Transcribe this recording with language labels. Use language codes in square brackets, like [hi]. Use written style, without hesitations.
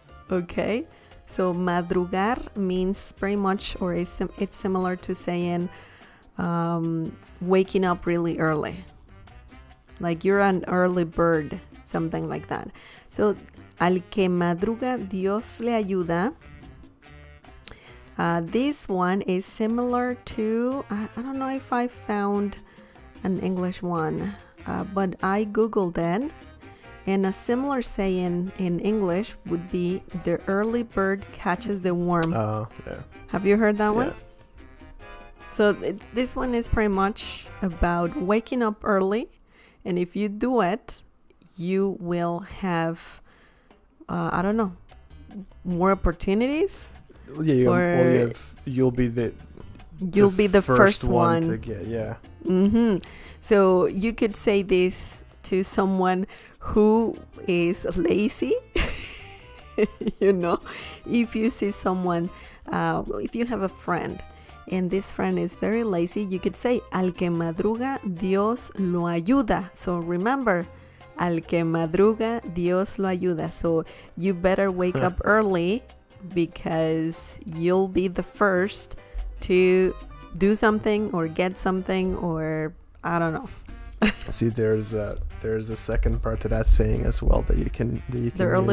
[en] Okay, so madrugar means pretty much, or it's similar to saying waking up really early. Like you're an early bird, something like that. So, [es] al que madruga, Dios le ayuda. [en] This one is similar to, I don't know if I found an English one, but I Googled it. And a similar saying in English would be, the early bird catches the worm. Oh, yeah. Have you heard that Yeah. one? So this one is pretty much about waking up early. And if you do it, you will have, more opportunities. Yeah, you'll be the first one to get, yeah. Mm-hmm. So you could say this to someone who is lazy. You know, if you see someone, if you have a friend and this friend is very lazy, you could say, [es] al que madruga, Dios lo ayuda. [en] So remember, [es] al que madruga, Dios lo ayuda. [en] So you better wake up early, because you'll be the first to do something or get something, or I don't know. See, there's a second part to that saying as well that you can The early